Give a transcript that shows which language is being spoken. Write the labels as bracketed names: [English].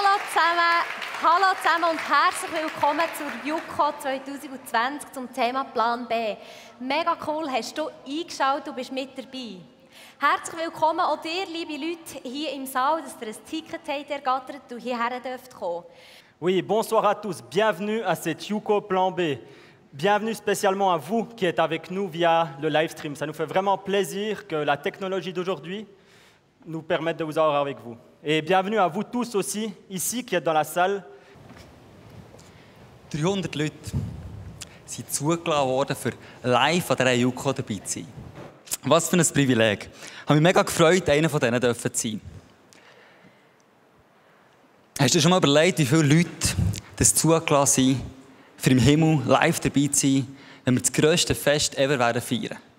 [German] Hallo zusammen und herzlich willkommen zur JUKO 2020 zum Thema Plan B. Mega cool, hast du eingeschaltet und bist mit dabei. Herzlich willkommen auch dir, liebe Leute, hier im Saal, dass ihr ein Ticket habt ergattert und hierher dürft kommen. [French] Oui, bonsoir à tous. Bienvenue à cette JUKO Plan B. Bienvenue spécialement à vous qui êtes avec nous via le live stream. Ça nous fait vraiment plaisir que la technologie d'aujourd'hui nous permette de vous avoir avec vous. Et bienvenue à vous tous aussi, ici, qui êtes dans la salle. [German] 300 Leute sind zugelassen worden, für live an dieser JUKO dabei zu sein. Was für ein Privileg. Ich habe mich mega gefreut, einer von denen zu sein. Hast du dir schon mal überlegt, wie viele Leute das zugelassen sind, für im Himmel live dabei zu sein, wenn wir das grösste Fest ever werden feiern?